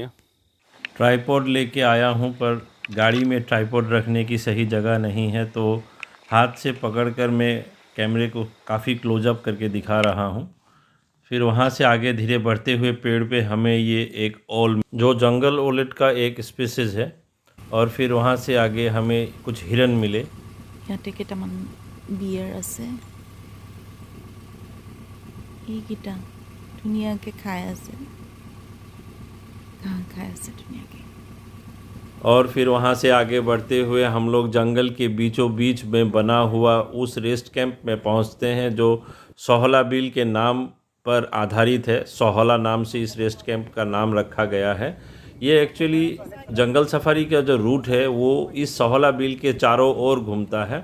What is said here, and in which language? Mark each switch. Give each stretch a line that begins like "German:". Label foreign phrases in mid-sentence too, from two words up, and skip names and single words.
Hindi: ट्राइपॉड लेके आया हूँ, पर गाड़ी में ट्राइपॉड रखने की सही जगह नहीं है, तो हाथ से पकड़कर मैं कैमरे को काफ़ी क्लोजअप करके दिखा रहा हूँ। फिर वहाँ से आगे धीरे बढ़ते हुए पेड़ पे हमें ये एक ओल, जो जंगल ओलेट का एक स्पीसीज है। और फिर वहाँ से आगे हमें कुछ हिरन मिले।
Assamese: ইয়াতে কেইটামান বিয়াৰ আছে, এইকেইটা ধুনীয়াকৈ খাই আছে, ঘাঁহ খাই আছে ধুনীয়াকৈ।
Hindi: और फिर वहाँ से आगे बढ़ते हुए हम लोग जंगल के बीचों बीच में बना हुआ उस रेस्ट कैंप में पहुँचते हैं, जो सोहला बिल के नाम पर आधारित है। सोहला नाम से इस रेस्ट कैंप का नाम रखा गया है। ये एक्चुअली जंगल सफारी का जो रूट है वो इस सहोला बिल के चारों ओर घूमता है।